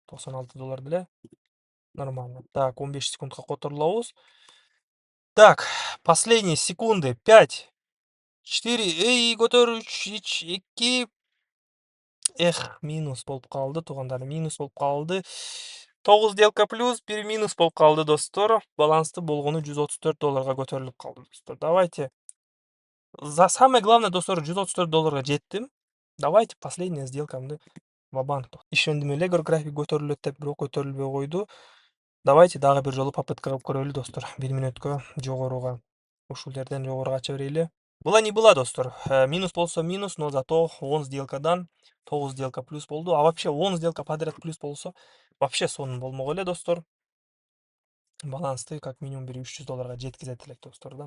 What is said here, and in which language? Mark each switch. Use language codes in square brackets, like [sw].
[ky] $96 деле нормально. Так, 15 секундка которулабыз. [ru] Так, последние секунды. 5, 4, [ky] эй, көтөр, [ru] 3, 2. [ky] Эх, минус болуп калды, туугандар, минус болуп калды. 9 сделка плюс, 1 минус болуп калды достор. Баланстуу болгону $134 көтөрүлүп калды достор. [ru] Давайте. За самое главное, достор, $134 жеттим. Давайте последняя сделкамды ва-банк. [ky] Ишендим эле график көтөрүлөт деп, бирок көтөрүлбөй койду. Давайте дагы бир жолу попытка кылып көрөлү достор. 1 мүнөткө жогоруга. Ушул жерден жогоруга ача берели. [ru] Була не была, [ky] достор. Минус болсо минус, [ru] но зато [ky] 10 сделкадан 9 сделка плюс болду. [ru] А вообще [ky] 10 сделка подряд плюс болсо вообще сонун болмок эле достор. Балансты [ru] как минимум [ky] бир $300 жеткизет элек достор да.